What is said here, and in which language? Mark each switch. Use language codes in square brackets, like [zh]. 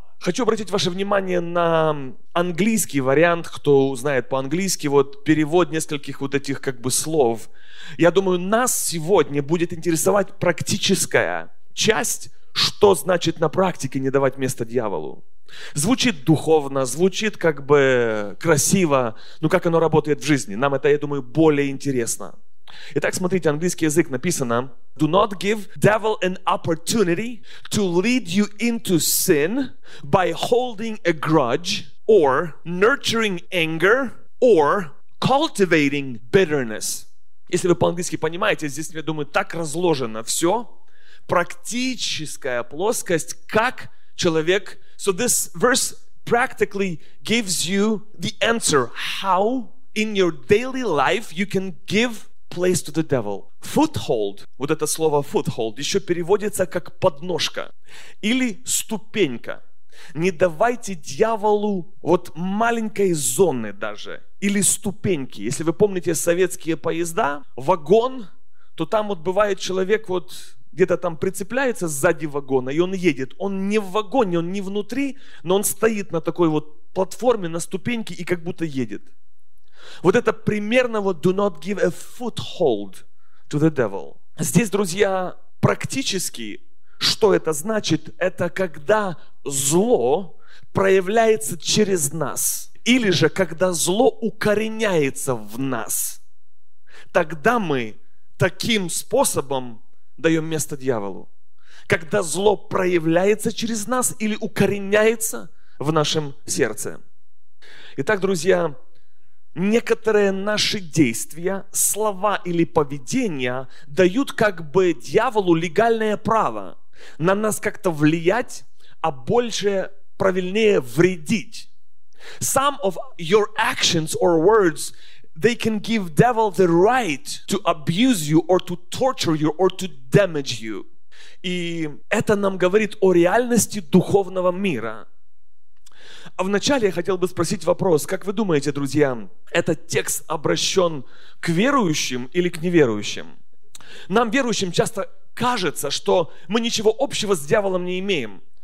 [ru] Хочу обратить ваше внимание на английский вариант, кто знает по-английски, вот перевод нескольких вот этих как бы слов. Я думаю, нас сегодня будет интересовать практическая часть, что значит на практике не давать место дьяволу. Звучит духовно, звучит как бы красиво, но как оно работает в жизни? Нам это, я думаю, более интересно. Итак, смотрите, английский язык написано: [en] «Do not give devil an opportunity to lead you into sin by holding a grudge or nurturing anger or cultivating bitterness». [ru] Если вы по-английски понимаете, здесь, я думаю, так разложено все. Практическая плоскость, как человек... [en] So this verse practically gives you the answer how in your daily life you can give place to the devil. [ru] Foothold, вот это слово foothold, еще переводится как подножка или ступенька. Не давайте дьяволу вот маленькой зоны даже или ступеньки. Если вы помните советские поезда, вагон, то там вот бывает человек вот где-то там прицепляется сзади вагона, и он едет. Он не в вагоне, он не внутри, но он стоит на такой вот платформе, на ступеньке, и как будто едет. Вот это примерно вот [en] «do not give a foothold to the devil». [ru] Здесь, друзья, практически, что это значит? Это когда зло проявляется через нас. Или же, когда зло укореняется в нас. Тогда мы таким способом даем место дьяволу. Когда зло проявляется через нас или укореняется в нашем сердце. Итак, друзья, некоторые наши действия, слова или поведения дают как бы дьяволу легальное право на нас как-то влиять, а больше, правильнее, вредить. [en] Some of your actions or words, they can give devil the right to abuse you or to torture you or to damage you. [ru] И это нам говорит о реальности духовного мира. А вначале я хотел бы спросить вопрос, как вы думаете, друзья, этот текст обращен к верующим или к неверующим? Нам, верующим, часто кажется, что мы ничего общего с дьяволом не имеем.